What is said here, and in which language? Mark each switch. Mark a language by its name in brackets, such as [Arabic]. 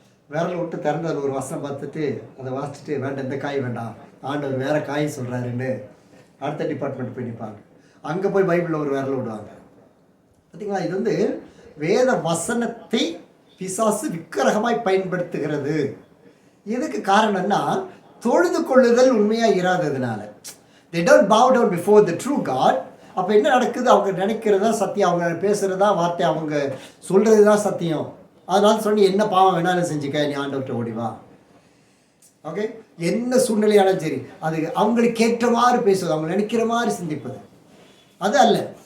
[Tamil] விரலை விட்டு திறந்து அதில் ஒரு வசனம் பார்த்துட்டு அதை வாசிச்சுட்டு, வேண்டாம் இந்த காய் வேண்டாம், ஆண்டவர் வேறு காய் சொல்கிறாருன்னு அடுத்த டிபார்ட்மெண்ட் போய் நிற்பாங்க. அங்கே போய் பைபிளில் ஒரு விரலை விடுவாங்க. பார்த்தீங்களா, இது வந்து வேத வசனத்தை பிசாசு விக்கிரகமாய் பயன்படுத்துகிறது. எதுக்கு காரணம்னா, தொழுது கொள்ளுதல் உண்மையாக இராததுனால. [English] they don't bow down before the true God. [Tamil] அப்போ என்ன நடக்குது, அவங்க நினைக்கிறதா சத்தியம், அவங்க பேசுகிறதா வார்த்தை, அவங்க சொல்கிறது தான் சத்தியம். அதனால சொல்லி என்ன பாவம் வேணாலும் செஞ்சுக்க, நீ ஆண்டவர்கிட்ட ஓடிவா. ஓகே, என்ன சூழ்நிலையாலும் சரி, அது அவங்களுக்கு ஏற்ற மாதிரி பேசுவது, அவங்க நினைக்கிற மாதிரி சிந்திப்பது அது அல்ல.